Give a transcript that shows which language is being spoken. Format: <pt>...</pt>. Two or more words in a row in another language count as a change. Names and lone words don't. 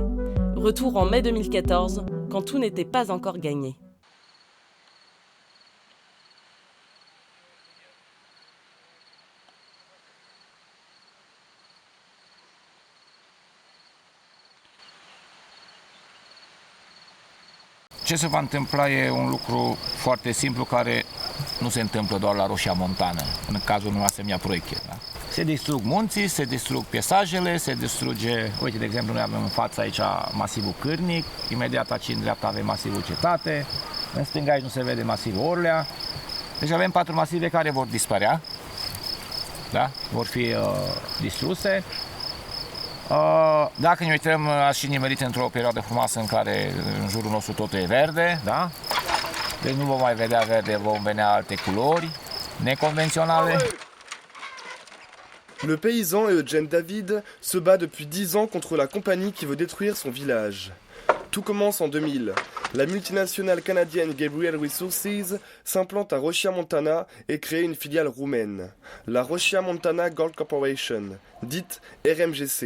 <fr>Retour en mai 2014, quand tout n'était pas encore gagné.</fr> <ro>Ce se va întâmpla e un lucru foarte simplu care nu se întâmplă doar la Rosia Montana, în cazul unui asemenea proiect. Da? Se distrug munții, se distrug pesajele, se distruge, uite, de exemplu, noi avem în față aici masivul Cârnic, imediat aici în dreapta avem masivul Cetate, în stânga aici nu se vede masivul Orlea, deci avem 4 masive care vor dispărea, da? Vor fi distruse. Dacă ne uităm, ați și nimerit într-o perioadă frumoasă în care în jurul nostru totul e verde, da? Deci nu vom mai vedea verde, vom vedea alte culori neconvenționale.</ro> <fr>Le paysan et Eugène David se bat depuis 10 ans contre la compagnie qui veut détruire son village. Tout commence en 2000. La multinationale canadienne Gabriel Resources s'implante à Rosia Montana et crée une filiale roumaine, la Rosia Montana Gold Corporation, dite RMGC.</fr>